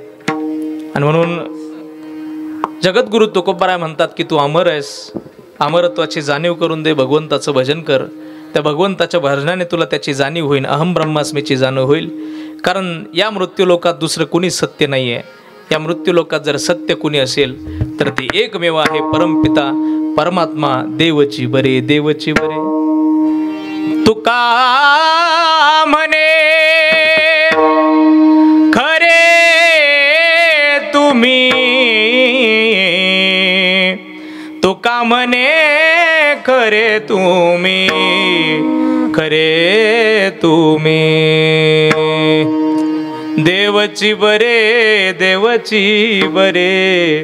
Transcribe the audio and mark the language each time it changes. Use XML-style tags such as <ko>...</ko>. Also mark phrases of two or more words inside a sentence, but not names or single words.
<mr>आणि म्हणून जगद्गुरु तुकोबाराय म्हणतात की तू अमर आहेस, अमरत्वाची जाणीव करून दे, भगवंताचं भजन कर. त्या भगवंताच्या भजनाने तुला त्याची जाणीव होईल, अहम ब्रह्मास्मीची जाणीव होईल. कारण या मृत्यूलोकात दुसरं कुणी सत्य नाही आहे. या मृत्यूलोकात जर सत्य कुणी असेल तर ते एकमेव आहे, परमपिता परमात्मा देवची बरे, देवची बरे. तुका म्हणे खरे तुम्ही, तुका म्हणे खरे तुम्ही, खरे तुम्ही देवची बरे, देवची बरे.</mr>